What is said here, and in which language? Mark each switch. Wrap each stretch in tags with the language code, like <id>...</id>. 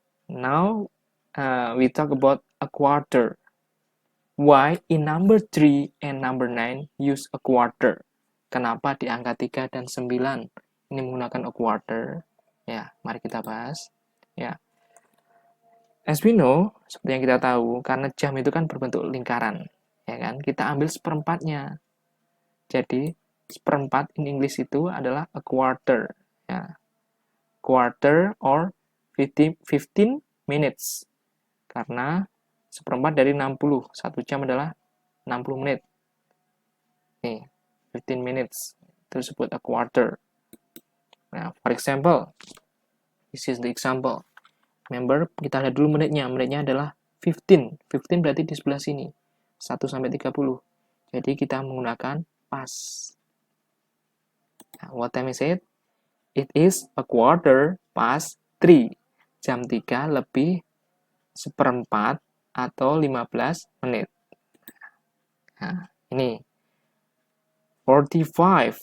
<en>Now we talk about a quarter. Why in number 3 and number 9 use a quarter?</en> <id>Kenapa di angka 3 dan 9 ini menggunakan a quarter? Ya, mari kita bahas. Ya.</id> <en>As we know,</en> <id>seperti yang kita tahu, karena jam itu kan berbentuk lingkaran, ya kan? Kita ambil seperempatnya. Jadi, seperempat in English itu adalah a quarter, ya.</id> <en>Quarter or 15 minutes.</en> <id>Karena seperempat dari 60, 1 jam adalah 60 menit. Nih,</id> <en>15 minutes,</en> <id>itu disebut a quarter.</id> <en>Nah, for example, this is the example.</en> <id>Remember, kita lihat dulu menitnya. Menitnya adalah 15. 15 berarti di sebelah sini. 1 sampai 30. Jadi kita menggunakan past.</id> <en>Nah, what time is it? It is a quarter past 3.</en> <id>Jam 3 lebih seperempat atau 15 menit. Nah, ini. 45.</id>